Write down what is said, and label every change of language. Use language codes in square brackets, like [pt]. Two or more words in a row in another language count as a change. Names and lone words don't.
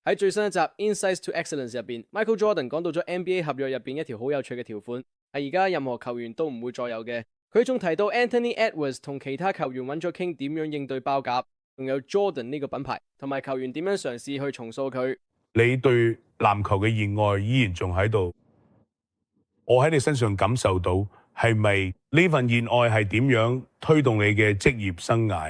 [yue] 喺最新一集《Insights to Excellence》入邊 ，Michael Jordan 講到咗 NBA 合約入邊一條好有趣嘅條款，係而家任何球員都唔會再有嘅。佢仲提到 Anthony Edwards 同其他球員揾咗傾點樣應對包夾，仲有 Jordan 呢個品牌，同埋球員點樣嘗試去重塑佢。你對籃球嘅熱愛依然仲喺度，我喺你身上感受到係咪呢份熱愛係點樣推動你嘅職業生涯？